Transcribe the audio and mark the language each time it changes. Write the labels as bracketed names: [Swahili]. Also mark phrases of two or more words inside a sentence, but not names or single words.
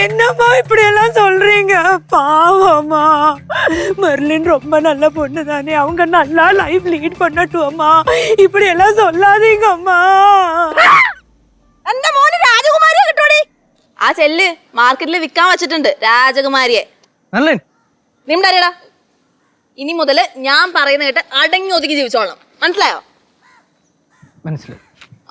[Tamil] ஏம்மா இப்படி எல்லாம் சொல்றீங்க? பாவம்மா, மெர்லின் ரொம்ப நல்ல பொண்ணு தானே, அவங்க நல்லா [English] life lead [Tamil] பண்ணட்டும்மா. இப்படி எல்லாம் சொல்லாதீங்கம்மா. [Malayalam] എന്റെ മോന് രാജകുമാരിയെ കിട്ടോടി. ആ ചെല്ല് മാർക്കറ്റിൽ വിൽക്കാൻ വെച്ചിട്ടുണ്ട് രാജകുമാരിയെ. നിമിടാ, ഇനി മുതല് ഞാൻ പറയുന്ന കേട്ട് അടങ്ങി ഒതുക്കി ജീവിച്ചോളാം. മനസ്സിലായോ? മനസ്സിലായി. ആ